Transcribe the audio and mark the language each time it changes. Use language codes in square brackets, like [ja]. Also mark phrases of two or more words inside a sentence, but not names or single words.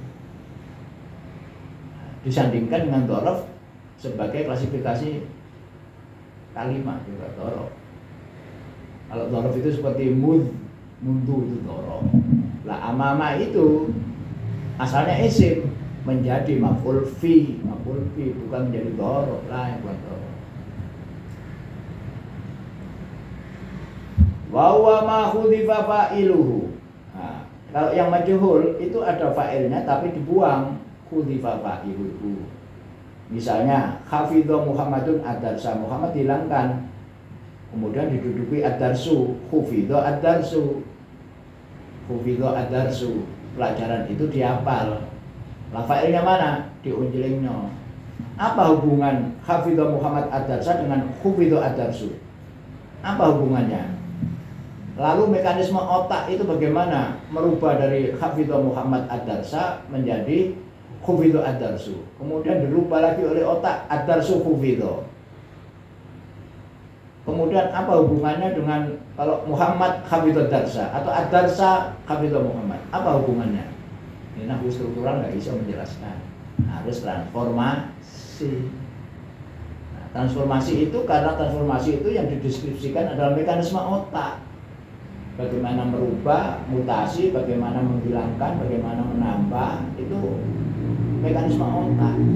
[id] Disandingkan dengan dzaraf sebagai klasifikasi kalimat juga dzaraf. Kalau dzaraf itu seperti mundu itu dzaraf. Lah amama itu asalnya isim menjadi maf'ul fi, bukan menjadi dzaraf lah, yang bukan dzaraf. [ar] وهو ما حذف فاعله. [id] Nah, kalau yang majhul itu ada fa'ilnya tapi dibuang, [ar] حذف فاعله. [id] Misalnya [ar] حفظ محمد الدرس, [id] Muhammad hilangkan. Kemudian diduduki [ar] الدرس، حفظ الدرس. حفظ الدرس. [id] Pelajaran itu dihafal. Lah fa'ilnya mana? Diunjelingno. Apa hubungan [ar] حفظ محمد الدرس [id] dengan [ar] حفظ الدرس? [id] Apa hubungannya? Lalu mekanisme otak itu bagaimana merubah dari [ar] حفظ محمد الدرس [id] menjadi [ar] حفظ الدرس. [id] Kemudian dirubah lagi oleh otak [ar] الدرس حفظ. [id] Kemudian apa hubungannya dengan kalau [ar] محمد حفظ الدرس [id] atau [ar] الدرس حفظ محمد? [id] Apa hubungannya? Ini nahwu struktural nggak bisa menjelaskan. Harus transformasi. Nah, transformasi itu karena transformasi itu yang dideskripsikan adalah mekanisme otak. Bagaimana merubah, mutasi, bagaimana menghilangkan, bagaimana menambah, itu mekanisme otak.